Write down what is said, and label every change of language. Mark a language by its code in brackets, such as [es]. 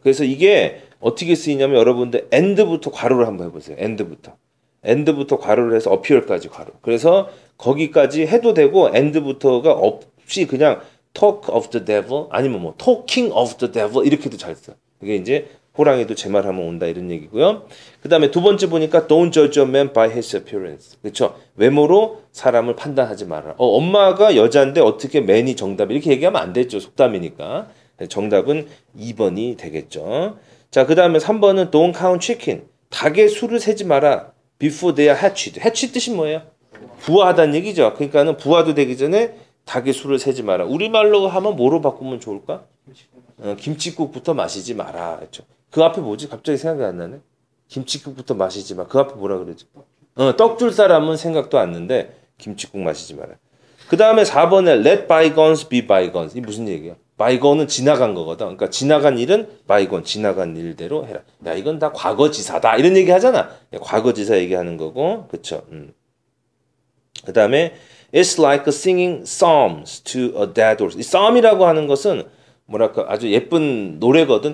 [ko] 그래서 이게 어떻게 쓰이냐면 여러분들 end부터 괄호를 한번 해보세요. end부터 괄호를 해서 appear까지 괄호. 그래서 거기까지 해도 되고 end부터가 없이 그냥 talk of the devil 아니면 뭐 talking of the devil 이렇게도 잘 써. 이게 이제 호랑이도 제 말하면 온다 이런 얘기고요. 그 다음에 두 번째 보니까 [en] don't judge a man by his appearance. [ko] 그렇죠? 외모로 사람을 판단하지 마라. 엄마가 여자인데 어떻게 man이 정답 이렇게 얘기하면 안 되죠. 속담이니까. 정답은 2번이 되겠죠. 자, 그 다음에 3번은 [en] don't count chicken. [ko] 닭의 수를 세지 마라. [en] before they are hatched. [ko] hatched 뜻이 뭐예요? 부화하다는 얘기죠. 그러니까는 부화도 되기 전에 닭의 수를 세지 마라. 우리말로 하면 뭐로 바꾸면 좋을까? 김치국부터 마시지 마라. 그렇죠? 그 앞에 뭐지? 갑자기 생각이 안 나네. 김치국부터 마시지 마. 그 앞에 뭐라 그러지? 떡 줄 사람은 생각도 안 나는데 김치국 마시지 마라. 그 다음에 4번에 [en] let bygones be bygones. [ko] 이 무슨 얘기야? bygone은 지나간 거거든. 그러니까 지나간 일은 bygone, 지나간 일대로 해라. 야, 이건 다 과거지사다. 이런 얘기 하잖아. 과거지사 얘기하는 거고. 그렇죠? 그 다음에 [en] It's like singing psalms to a dead horse. [ko] 이 psalm이라고 하는 것은 뭐랄까 아주 예쁜 노래거든.